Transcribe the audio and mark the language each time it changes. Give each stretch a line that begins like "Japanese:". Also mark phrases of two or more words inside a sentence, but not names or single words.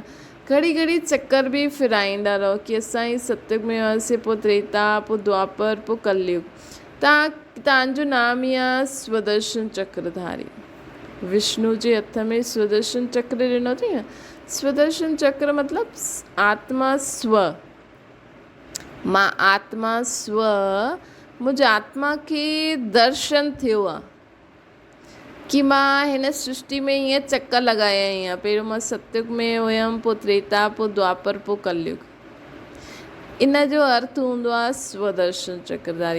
Sindhi: घड़ी घड़ी चक्कर बि फिराईंदा रहो कि असां ई सतयुग में हुआसीं, पोइ त्रेता, पोइ द्वापर, पोइ कलयुग। तव्हांजो नाम ई आहे स्वदर्शन चक्रधारी। विष्णु जे हथ में स्वदर्शन चक्र ॾिनो अथई न। स्वदर्शन चक्र मतिलबु आत्मा स्व। मां आत्मा स्व, मुंहिंजे आत्मा खे दर्शन थियो आहे कि मां हिन सृष्टि में हीअं चक्कर लॻाया ई आहे। पहिरियों मां सतयुग में हुयमि, पोइ त्रेता, पोइ द्वापर, पोइ कलयुग। इन जो अर्थ हूंदो आहे स्वदर्शन चक्रधारी।